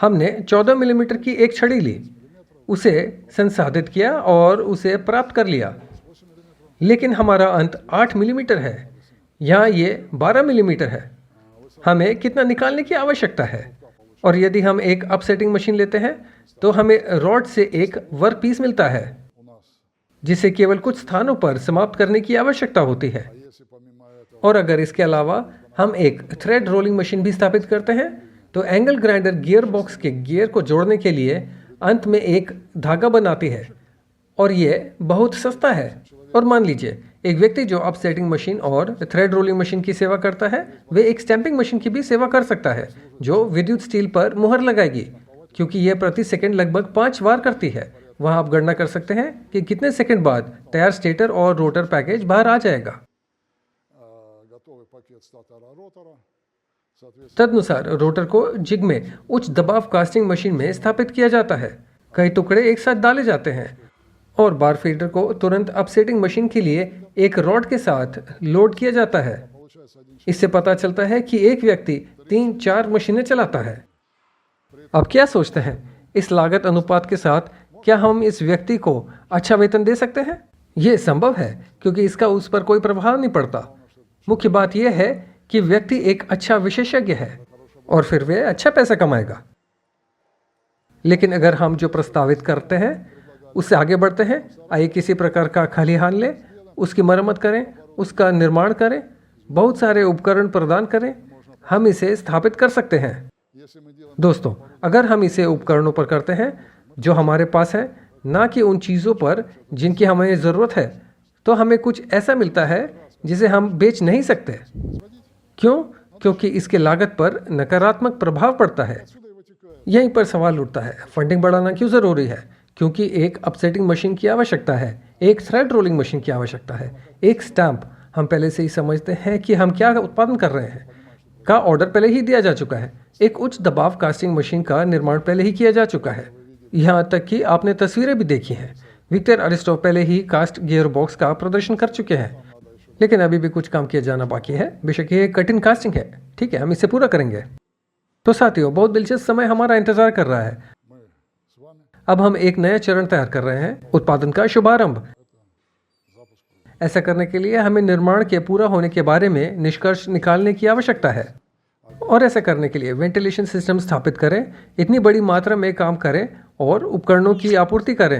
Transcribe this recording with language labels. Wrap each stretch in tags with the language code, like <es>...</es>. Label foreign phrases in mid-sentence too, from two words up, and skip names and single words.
<hi>हमने 14 मिलीमीटर की एक छड़ी ली, उसे संसाधित किया और उसे प्राप्त कर लिया, लेकिन हमारा अंत 8 मिलीमीटर है, यहाँ ये 12 मिलीमीटर है। हमें कितना निकालने की आवश्यकता है। और यदि हम एक</hi> <en>upsetting machine</en> <hi>लेते हैं तो हमें रॉड से एक वर्क पीस मिलता है</hi> <ru>У нас.</ru> <hi>जिसे केवल कुछ स्थानों पर समाप्त करने की आवश्यकता होती है।</hi> <ru>А если помимо этого</ru> <hi>और अगर इसके अलावा हम एक</hi> <en>thread rolling machine</en> <hi>भी स्थापित करते हैं तो</hi> <en>angle grinder gear box</en> <hi>के गियर को जोड़ने के लिए अंत में एक धागा बनाती है और ये बहुत सस्ता है। और मान लीजिए एक व्यक्ति जो</hi> <en>upsetting machine</en> <hi>और</hi> <en>thread rolling machine</en> <hi>की सेवा करता है, वे एक</hi> <en>stamping machine</en> <hi>की भी सेवा कर सकता है जो विद्युत स्टील पर मुहर लगाएगी, क्योंकि यह प्रति सेकंड लगभग 5 बार करती है। वहां आप गणना कर सकते हैं कि कितने सेकंड बाद तैयार स्टेटर और</hi> <en>rotor package</en> <hi>बाहर आ जाएगा।</hi> <ru>готовый пакет статора ротора, соответственно,</ru> <hi>तदनुसार रोटर को जिग में उच्च दबाव</hi> <en>casting machine</en> <hi>में स्थापित किया जाता है। कई टुकड़े एक साथ डाले जाते हैं और</hi> <en>bar feeder</en> <hi>को तुरंत</hi> <en>upsetting machine</en> <hi>के लिए एक रॉड के साथ लोड किया जाता है।</hi> <ru>получается один</ru> <hi>इससे पता चलता है कि एक व्यक्ति 3-4 मशीनें चलाता है। अब क्या सोचते हैं, इस लागत अनुपात के साथ क्या हम इस व्यक्ति को अच्छा वेतन दे सकते हैं? यह संभव है क्योंकि इसका उस पर कोई प्रभाव नहीं पड़ता। मुख्य बात यह है कि व्यक्ति एक अच्छा विशेषज्ञ है और फिर वह अच्छा पैसा कमाएगा। लेकिन अगर हम जो प्रस्तावित करते हैं उससे आगे बढ़ते हैं, आइए किसी प्रकार का खलिहान लें, उसकी मरम्मत करें, उसका निर्माण करें, बहुत सारे उपकरण प्रदान करें, हम इसे स्थापित कर सकते हैं।</hi> <ru>Если мы делаем</ru> <hi>दोस्तों, अगर हम इसे उपकरणों पर करते हैं जो हमारे पास है, ना कि उन चीज़ों पर जिनकी हमें ज़रूरत है, तो हमें कुछ ऐसा मिलता है जिसे हम बेच नहीं सकते। क्यों? क्योंकि इसके लागत पर नकारात्मक प्रभाव पड़ता है।</hi> <ru>отсюда и вытекает.</ru> <hi>यहीं पर सवाल उठता है फंडिंग बढ़ाना क्यों ज़रूरी है? क्योंकि एक</hi> <en>upsetting machine</en> <hi>की आवश्यकता है, एक</hi> <en>thread rolling machine</en> <hi>की आवश्यकता है, एक स्टैंप, हम पहले से ही समझते हैं कि हम क्या उत्पादन कर रहे हैं, का ऑर्डर पहले ही दिया जा चुका है, एक उच्च दबाव</hi> <en>casting machine</en> <hi>का निर्माण पहले ही किया जा चुका है। यहाँ तक कि आपने तस्वीरें भी देखी हैं। विक्टर अरिस्टो पहले ही</hi> <en>cast gear box</en> <hi>का प्रदर्शन कर चुके हैं, लेकिन अभी भी कुछ काम किया जाना बाकी है। बेशक ये कठिन कास्टिंग है, ठीक है, हम इसे पूरा करेंगे। तो साथियों, बहुत दिलचस्प समय हमारा इंतजार कर रहा है।</hi> <ru>Мы с вами</ru> <hi>अब हम एक नया चरण तैयार कर रहे हैं, उत्पादन का शुभारंभ। ऐसा करने के लिए हमें निर्माण के पूरा होने के बारे में निष्कर्ष निकालने की आवश्यकता है। और ऐसा करने के लिए</hi> <en>ventilation system</en> <hi>स्थापित करें, इतनी बड़ी मात्रा में काम करें और उपकरणों की आपूर्ति करें।</hi>